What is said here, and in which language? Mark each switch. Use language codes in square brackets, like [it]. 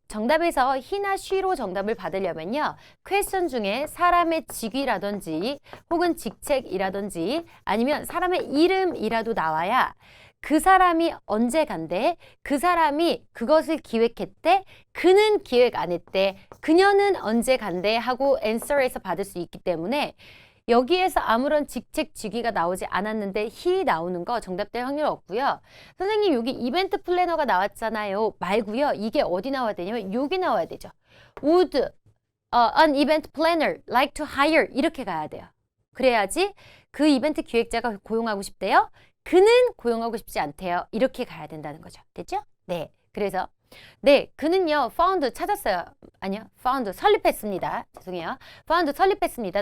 [ko] 정답에서 he나 she로 정답을 받으려면요. 퀘스천 중에 사람의 직위라든지 혹은 직책이라든지 아니면 사람의 이름이라도 나와야 그 사람이 언제 간대, 그 사람이 그것을 기획했대, 그는 기획 안 했대, 그녀는 언제 간대 하고 answer에서 받을 수 있기 때문에 여기에서 아무런 직책, 직위가 나오지 않았는데 he 나오는 거 정답될 확률 없고요. 선생님 여기 이벤트 플래너가 나왔잖아요. 말고요. 이게 어디 나와야 되냐면 여기 나와야 되죠. [en] Would an event planner like to hire [ko] 이렇게 가야 돼요. 그래야지 그 이벤트 기획자가 고용하고 싶대요. 그는 고용하고 싶지 않대요. 이렇게 가야 된다는 거죠. 됐죠? 네. 그래서 네, 그는요, found 찾았어요. 아니요, found 설립했습니다. 죄송해요. found 설립했습니다.